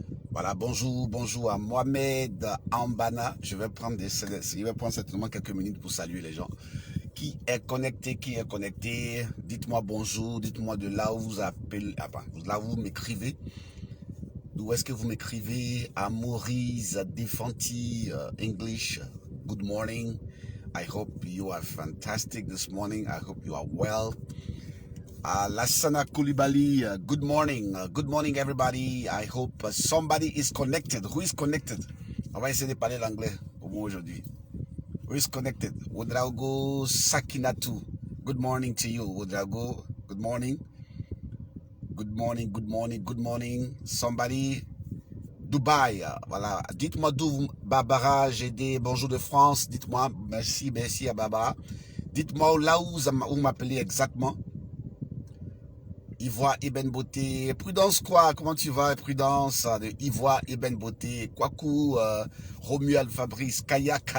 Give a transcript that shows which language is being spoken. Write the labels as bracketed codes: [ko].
[fr] Voilà, bonjour, bonjour à Mohamed Ambana. Je vais prendre certainement quelques minutes pour saluer les gens. Qui est connecté? Qui est connecté? Dites-moi bonjour. Dites-moi de là où vous appelez. Là où vous m'écrivez. D'où est-ce que vous m'écrivez? [en] À Maurice Defanti, English. Good morning. I hope you are fantastic this morning. I hope you are well. Lassana Koulibaly, good morning. Good morning, everybody. I hope somebody is connected. Who is connected? [fr] On va essayer de parler l'anglais au moins aujourd'hui. [en] Who is connected? Wodrago Sakinatu. Good morning to you, Wodrago. Good morning. Good morning, good morning, good morning. Somebody. Dubaï, voilà. [fr] Dites-moi d'où, Barbara, j'ai des bonjour de France. Dites-moi, merci à Barbara. Dites-moi là où vous m'appelez exactement. Ivoire Eben Beauté. Prudence quoi? Comment tu vas, Prudence? De Ivoire Eben Beauté. Kwaku, Romuald Fabrice. Kaya.